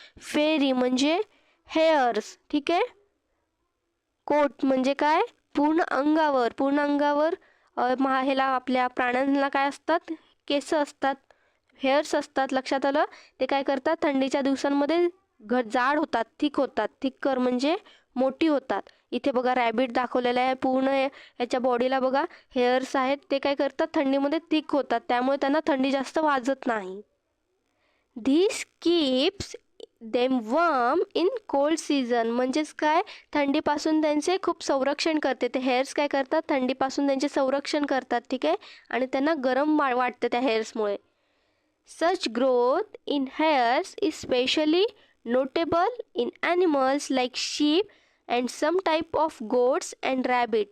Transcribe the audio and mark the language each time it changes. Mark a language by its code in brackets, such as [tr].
[mr] फेरी म्हणजे हेअर्स. ठीक आहे. कोट म्हणजे काय, पूर्ण अंगावर ह्याला आपल्या प्राण्यांना काय असतात, केस असतात, हेअर्स असतात. लक्षात आलं. ते काय करतात, थंडीच्या दिवसांमध्ये जाड होतात, थिकर म्हणजे मोठी होतात. इथे बघा रॅबिट दाखवलेला आहे, पूर्ण याच्या बॉडीला बघा हेअर्स आहेत. ते काय करतात, थंडीमध्ये थिक होतात, त्यामुळे त्यांना थंडी जास्त वाजत नाही. [en] This keeps them warm in cold season. [mr] म्हणजेच काय, थंडीपासून त्यांचे खूप संरक्षण करते. ते हेअर्स काय करतात, थंडीपासून त्यांचे संरक्षण करतात. ठीक आहे. आणि त्यांना गरम वाटतं त्या हेअर्समुळे. [en] Such growth in hairs is specially notable in animals like sheep and some type of goats and rabbit.